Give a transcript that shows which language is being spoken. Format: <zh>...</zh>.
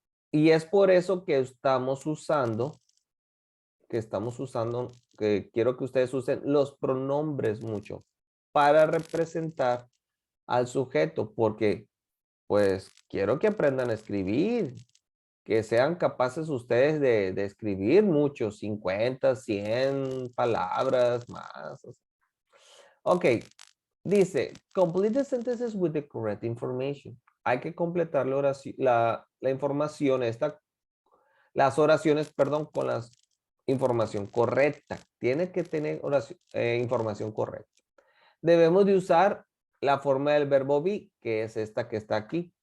<es>Y es por eso que estamos usando, que quiero que ustedes usen los pronombres mucho para representar al sujeto, porque pues quiero que aprendan a escribir, que sean capaces ustedes de escribir mucho, 50, 100 palabras más.</es> <en>Ok,</en> <es>dice,</es> <en>complete the sentences with the correct information.</en> <es>Hay que completar la información, las oraciones, perdón, con la información correcta. Tiene que tener información correcta. Debemos de usar la forma del verbo be, que es esta que está aquí.</es>